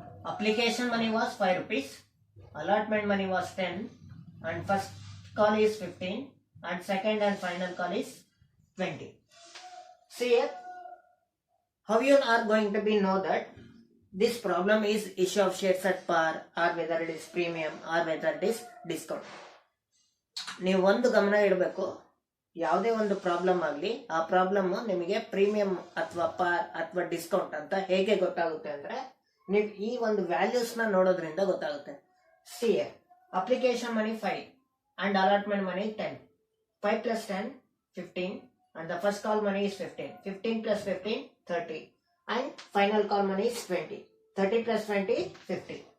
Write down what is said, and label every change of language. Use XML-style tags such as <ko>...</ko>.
<en>Application money was 5 rupees, allotment money was 10, and first call is 15, and second and final call is 20. See here, how you are going to be know that this problem is issue of shares at par or whether it is premium or whether it is discount.</en> <kn>ನೀವು ಒಂದು ಗಮನ ಇಡಬೇಕು, ಯಾವುದೇ ಒಂದು problem ಆಗಲಿ ಆ problem ನಿಮಗೆ premium ಅಥವಾ ಪಾರ್ ಅಥವಾ ಡಿಸ್ಕೌಂಟ್ ಅಂತ ಹೇಗೆ ಗೊತ್ತಾಗುತ್ತೆ ಅಂದ್ರೆ ನೀವು ಈ ಒಂದು ವ್ಯಾಲ್ಯೂಸ್ ನ ನೋಡೋದ್ರಿಂದ ಗೊತ್ತಾಗುತ್ತೆ.</kn> <en>See application money 5 and allotment money 10. 5 plus 10 15 and the first call money is 15. 15 plus 15 30 and final call money is 20. 30 plus 20 50.</en>